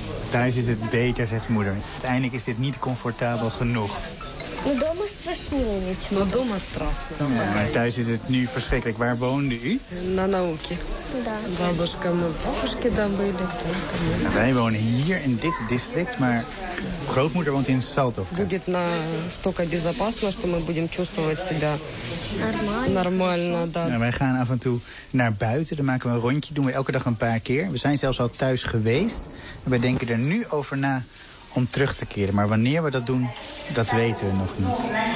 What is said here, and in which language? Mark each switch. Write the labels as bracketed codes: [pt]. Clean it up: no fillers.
[nl] Thuis is het beter, zegt moeder. Uiteindelijk is dit niet comfortabel genoeg. Ja, maar thuis is het nu verschrikkelijk. Waar woonde u? Na Nauke. Babushka en papushka dan bij. Wij wonen hier in dit district, maar grootmoeder woont in Saltovka. [ru] Будет настолько безопасно, что мы будем чувствовать себя нормально. Нормально, да. [nl] Wij gaan af en toe naar buiten. Dan maken we een rondje. Doen we elke dag een paar keer. We zijn zelfs al thuis geweest. En wij denken er nu over na om terug te keren. Maar wanneer we dat doen, dat weten we nog niet.